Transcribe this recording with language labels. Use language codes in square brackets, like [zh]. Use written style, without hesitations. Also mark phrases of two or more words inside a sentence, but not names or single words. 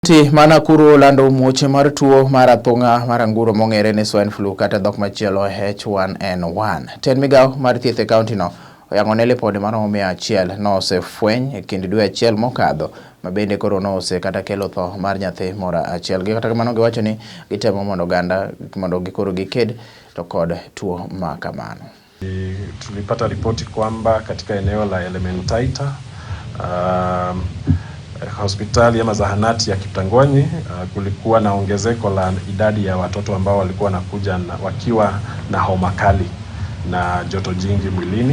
[luo] Nakuru olando muoch mar tuo mar athung'a mar anguro mong'ere ni [en] swine flu [luo] kata dhok machielo H1N1. Ten migawo mar thieth e kaunti no oyang'one lipode maromo 100 nosefweny e kind dwe achiel mokadho, ma bende koro nose kata kelo tho mar nyathi moro achiel. Kata kamano giwacho ni gitemo mondo oganda mondo gikoro giked to kod tuo ma kamano. [sw] Tulipata ripoti kwamba katika eneo la Elementaita hospitali ama zahanati ya Kitangoni kulikuwa na ongezeko la idadi ya watoto ambao walikuwa nakuja wakiwa na homa kali na joto jingi mwilini.